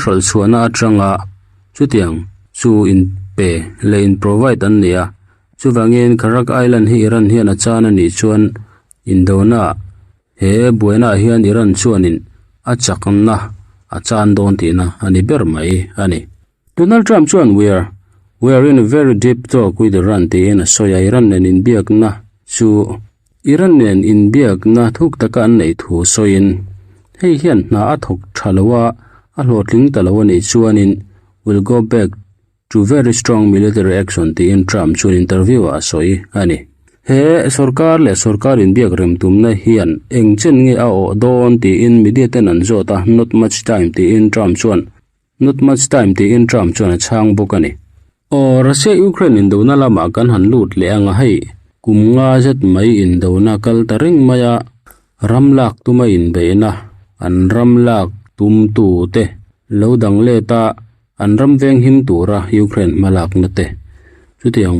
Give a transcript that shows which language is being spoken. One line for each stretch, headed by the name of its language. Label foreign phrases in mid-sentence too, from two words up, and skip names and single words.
Mizo: rol chuana atanga chu tiang chu in pe le in provide an nia chu wangin Kharak Island hi Iran hian a chan ani chuan indona he buena hian Iran chuanin a chakna a chan don tina ani ber mai ani Donald Trump chuan
English: we are in a very deep talk with Iran
Mizo: ti in soya Iran nen in biak na chu Iran nen in biak na thuk taka an nei thu soin hei hian na a thok thalawa a hlotling talawani chuanin
English: will go back to very strong military action
Mizo: ti in Trump chun interview a soi ani he sarkar in biak rem tumna hian engchen nge a o don ti in media ten an zota
English: not much time
Mizo: ti in Trump chuan a chang bokani Russia Ukraine in dona lama kan han lut le anga hei kumnga zet mai in dona kal taring maya ramlak tuma in beina an ramlak tum tu te lo dang le ta an ram veng him tura Ukraine malak na te chu tiang